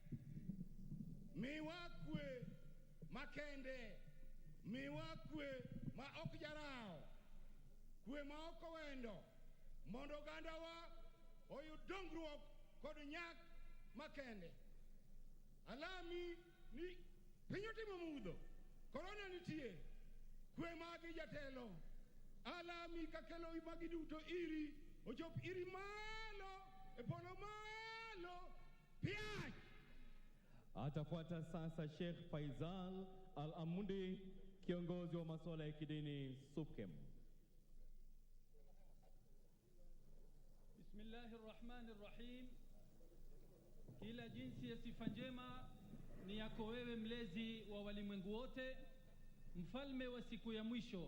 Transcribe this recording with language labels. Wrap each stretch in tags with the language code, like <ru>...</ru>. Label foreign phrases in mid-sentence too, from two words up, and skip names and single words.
<luo>Miwa kwe makende, miwa kwe ma ok jarao, kwe ma ok owendo, mondo gandawa oyud dongruok kod nyak makende. Alami ni piny otimo mudho, korona nitie, kwe magi jatelo. Alami kakelo magi duto iri, ochop iri malo, e polo malo, piach.</luo> <sw>Atafuata sasa Sheikh Faisal Al-Amundi, kiongozi wa masuala ya kidini SUPKEM.</sw> <ar>بسم الله الرحمن الرحيم.</ar> <sw>Kila jinsi ya sifa njema ni yako wewe, mlezi wa walimwengu wote, mfalme wa siku ya mwisho.</sw>